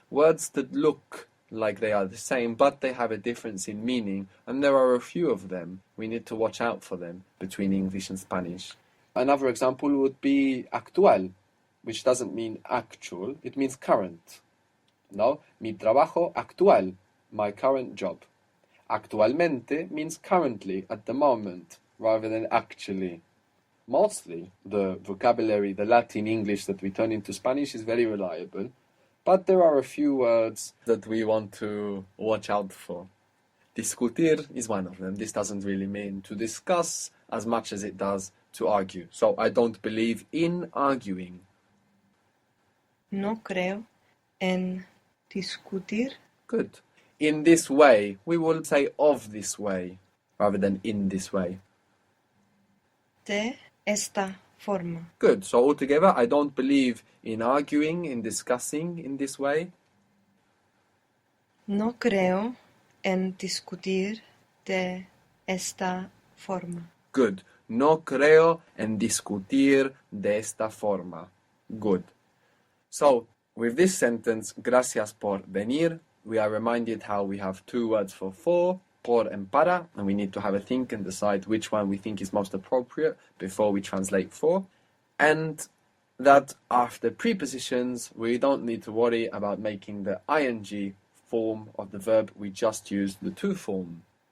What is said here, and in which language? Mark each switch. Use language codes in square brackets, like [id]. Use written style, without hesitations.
[en] Words that look like they are the same, but they have a difference in meaning, and there are a few of them. We need to watch out for them between English and Spanish. Another example would be actual, which doesn't mean actual, it means current. [es] No? Mi trabajo actual, [en] my current job. Actualmente means currently, at the moment, rather than actually. Mostly, the vocabulary, the Latin English that we turn into Spanish is very reliable, but there are a few words that we want to watch out for. Discutir is one of them. This doesn't really mean to discuss as much as it does to argue. So I don't believe in arguing. [es] No creo en discutir. [en] Good. In this way, we will say of this way, rather than in this way. [es] De esta forma. [en] Good. So altogether, I don't believe in arguing, in discussing in this way. [es] No creo en discutir de esta forma. [en] Good. [es] No creo en discutir de esta forma. [en] Good. So, with this sentence, [es] gracias por venir, [en] we are reminded how we have two words for por and para, and we need to have a think and decide which one we think is most appropriate before we translate for. And that after prepositions, we don't need to worry about making the ing form of the verb, we just use the to form.